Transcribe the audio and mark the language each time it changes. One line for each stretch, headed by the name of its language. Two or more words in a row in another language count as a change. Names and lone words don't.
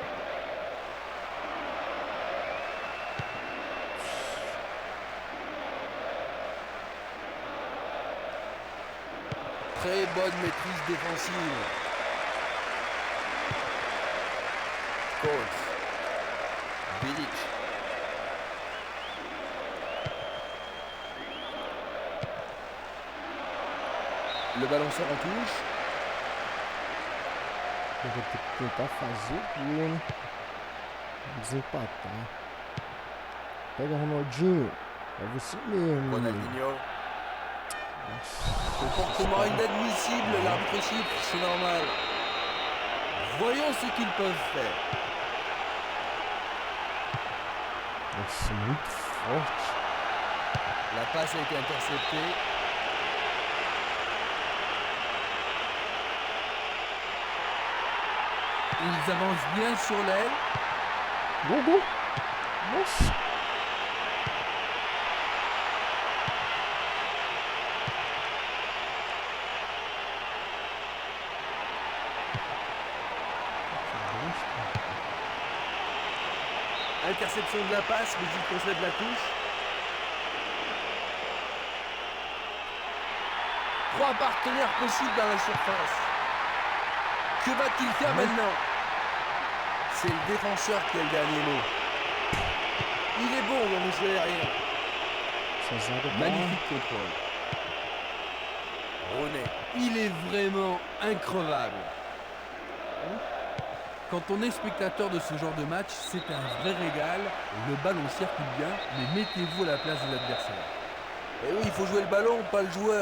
French: Très bonne maîtrise défensive. Coates. Bilic. Le ballon sort en touche.
Portuguese: Eu vou ter que tentar fazer gol, né? Desempatar. Pega, Ronaldinho. É você mesmo. Ronaldinho. Nossa,
French: Comportement inadmissible, l'arbitre siffle, c'est normal. Voyons ce qu'ils peuvent faire.
Portuguese: nossa, muito forte.
French: La passe a été interceptée. Ils avancent bien sur l'aile.
Portuguese: Gol, gol. Nossa.
French: Interception de la passe, mais il concède la touche. 3 partenaires possibles dans la surface. Que va-t-il faire maintenant? C'est le défenseur qui a le dernier mot. Il est bon dans le jeu aérien.
Portuguese: Essa zaga tá...
French: Magnifique contrôle. Rooney. Il est vraiment increvable. Quand on est spectateur de ce genre de match, c'est un vrai régal. Le ballon circule bien, mais mettez-vous à la place de l'adversaire. Et oui, il faut jouer le ballon, pas le joueur.